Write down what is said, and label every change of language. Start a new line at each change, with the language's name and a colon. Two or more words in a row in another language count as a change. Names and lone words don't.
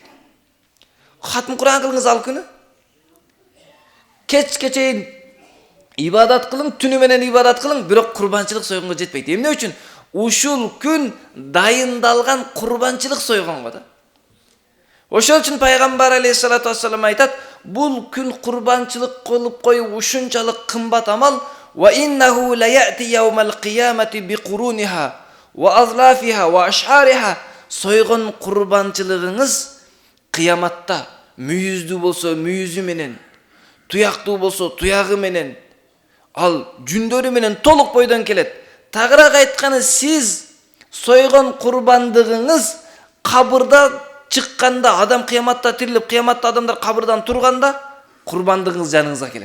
Kyrgyz: Хатым Куран кылыңыз ал күнү. Кечке чейин ибадат кылың, түнү менен ибадат кылың, бирок курбанчылык сойгонго жетпейт. Эмне үчүн? Ушул күн дайындалган курбанчылык сойгонго да. Ошол үчүн Пайгамбар
Arabic: عليه الصلاة والسلام
Kyrgyz: айтат, бул күн курбанчылык кылып коюп ушунчалык кымбат амал.
Arabic: وإنه لتأتي يوم القيامة بقرونها وأظلافها وأشعارها.
Kyrgyz: Сойгон курбанчылыгыңыз кыяматта мүйүздүү болсо мүйүзү менен, туяктуу болсо туягы менен, ал жүндөрү менен толук бойдон келет. Тагыраак айтканы, сиз сойгон курбандыгыңыз кабырда чыкканда, адам кыяматта тирилип, кыяматта адамдар кабырдан турганда, курбандыгыңыз жаныңызга келет.